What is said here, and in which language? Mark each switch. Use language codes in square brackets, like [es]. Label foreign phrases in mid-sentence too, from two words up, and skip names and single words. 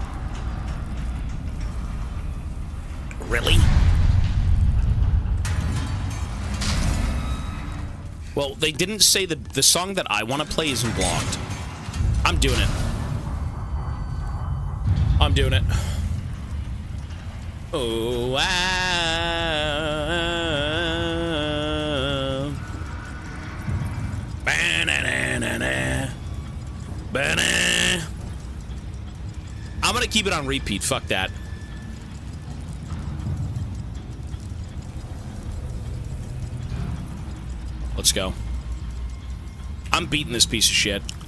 [en] Really? Well, they didn't say that the song that I want to play isn't blocked. I'm doing it. I'm doing it. Oh, wow. Ba-na-na-na-na. Ba-na. I'm gonna keep it on repeat. Fuck that. Let's go. I'm beating this piece of shit.